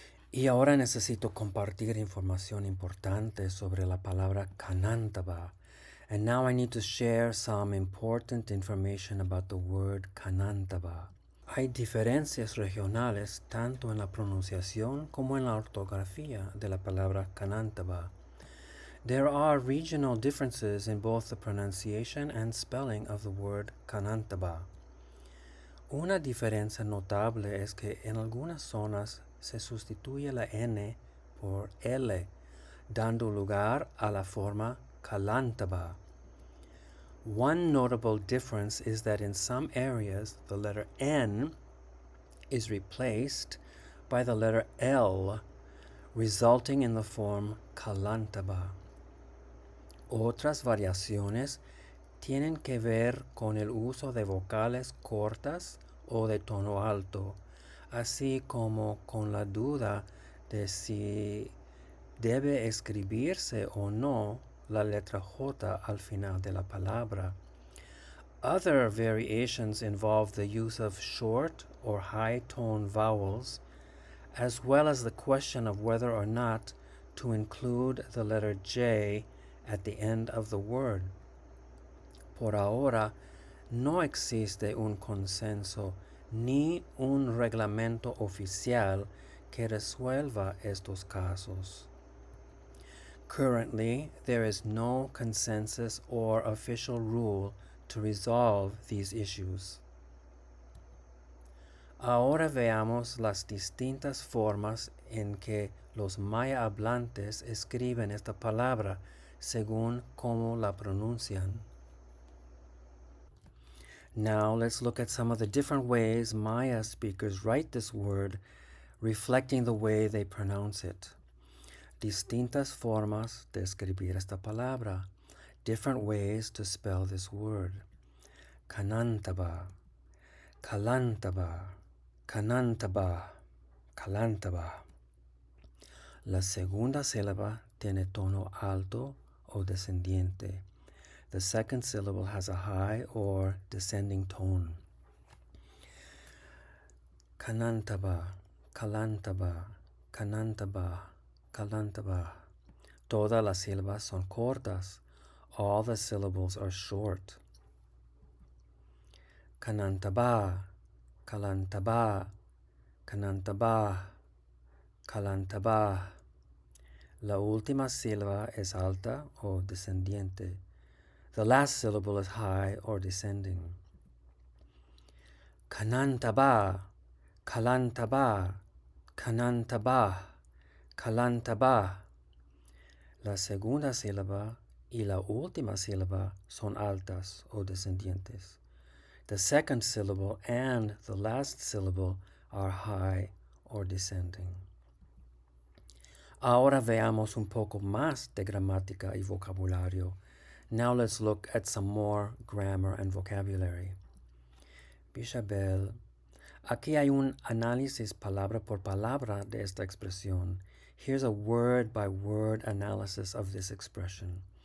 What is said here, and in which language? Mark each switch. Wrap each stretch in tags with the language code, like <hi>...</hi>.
<es>Y ahora necesito compartir información importante sobre la palabra kanantaba.</es> <en>And now I need to share some important information about the word kanantaba.</en> <es>Hay diferencias regionales tanto en la pronunciación como en la ortografía de la palabra kanantaba.</es> <en>There are regional differences in both the pronunciation and spelling of the word kanantaba.</en> <es>Una diferencia notable es que en algunas zonas se sustituye la N por L, dando lugar a la forma kalantaba.</es> <en>One notable difference is that in some areas the letter N is replaced by the letter L, resulting in the form kalantaba.</en> <es>Otras variaciones tienen que ver con el uso de vocales cortas o de tono alto, así como con la duda de si debe escribirse o no la letra J al final de la palabra.</es> <en>Other variations involve the use of short or high tone vowels, as well as the question of whether or not to include the letter J at the end of the word.</en> <es>Por ahora, no existe un consenso ni un reglamento oficial que resuelva estos casos.</es> <en>Currently, there is no consensus or official rule to resolve these issues.</en> <es>Ahora veamos las distintas formas en que los maya hablantes escriben esta palabra según cómo la pronuncian.</es> <en>Now let's look at some of the different ways Maya speakers write this word, reflecting the way they pronounce it.</en> <es>Distintas formas de escribir esta palabra.</es> <en>Different ways to spell this word.</en> <yua>Kanantaba, kalantaba, kanantaba, kalantaba.</yua> <es>La segunda sílaba tiene tono alto o descendiente.</es> <en>The second syllable has a high or descending tone.</en> <yua>Kanantaba, kalantaba, kanantaba, kalantaba.</yua> <es>Todas las sílabas son cortas.</es> <en>All the syllables are short.</en> <yua>Kanantaba, kalantaba, kanantaba, kalantaba.</yua> <es>La última sílaba es alta o descendiente.</es> <en>The last syllable is high or descending.</en> <yua>Kanantaba, kalantaba, kanantaba, kalantaba.</yua> <es>La segunda sílaba y la última sílaba son altas o descendientes.</es> <en>The second syllable and the last syllable are high or descending.</en> <es>Ahora veamos un poco más de gramática y vocabulario.</es> <en>Now let's look at some more grammar and vocabulary.</en> <es>Bishabel, aquí hay un análisis palabra por palabra de esta expresión.</es> <en>Here's a word-by-word analysis of this expression.</en>